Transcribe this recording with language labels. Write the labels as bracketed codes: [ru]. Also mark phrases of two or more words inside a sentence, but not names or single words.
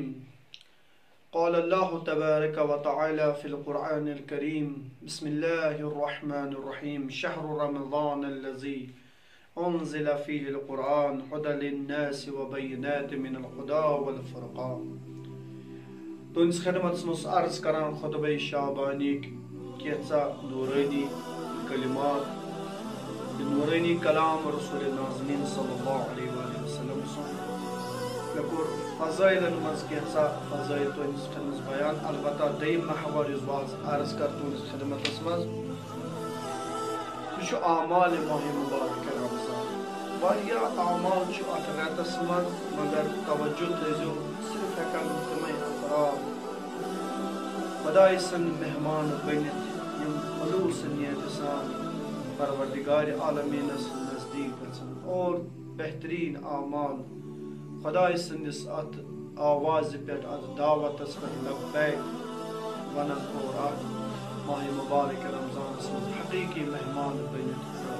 [ar] قال الله تبارك وتعالى في القرآن الكريم: بسم الله الرحمن الرحيم. شهر رمضان الذي أنزل فيه القرآن هدى للناس وبينات من الهدى والفرقان. [ks] تُہنٛدِس خدمتس منٛز عرض کران خطبہ شعبانیک کینٛژھا نورانی کلمات، نورانی کلام رسول ناظمین [ar] صلی اللہ علیہ وآلہ وسلم [ks] سُنٛد. مےٚ کوٚر فضٲیلن منٛز کینٛژھا فضٲیل تُہنٛدِس خدمتس بیان. البتہ دوٚیِم محور یُس بہٕ آز عرض کرٕ تُہنٛدِس خدمتس منٛز سُہ چھُ اعمال ماہِ مبارکہ رمضان. واریاہ اعمال چھُ اتھ رٮ۪تس منٛز، مگر توجہ تھٲیزیو صرف ہٮ۪کن تِمے افراد خۄداے سٕنٛدۍ مہمان بٔنِتھ یِم خلوٗص نیتہِ سان پروردگارِ عالمیٖنس نزدیٖک گژھن اور بہتریٖن اعمال خۄداے سٕنٛدِس اتھ آوازِ پٮ۪ٹھ اتھ دعوتس پٮ۪ٹھ لبیک ونن اور اتھ ماہِ مبارکہ رمضانس منٛز حقیٖقی مہمان بٔنِتھ.